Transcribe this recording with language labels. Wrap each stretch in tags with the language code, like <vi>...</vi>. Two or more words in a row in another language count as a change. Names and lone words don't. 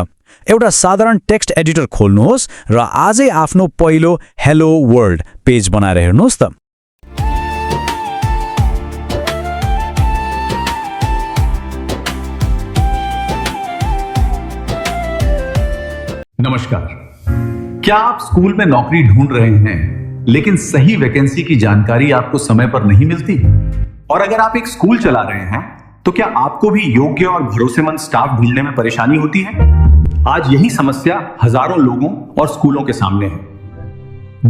<ne>एउटा साधारण टेक्स्ट एडिटर खोल्नुहोस् र आजै आफ्नो पहिलो</ne> <en>hello world</en> <ne>पेज बनाएर हेर्नुहोस् त। नमस्कार।</ne> <hi>क्या आप स्कूल में नौकरी ढूंढ रहे हैं, लेकिन सही वैकेंसी की जानकारी आपको समय पर नहीं मिलती? और अगर आप एक स्कूल चला रहे हैं, तो क्या आपको भी योग्य और भरोसेमंद स्टाफ ढूंढने में परेशानी होती है? आज यही समस्या हजारों लोगों और स्कूलों के सामने है।</hi>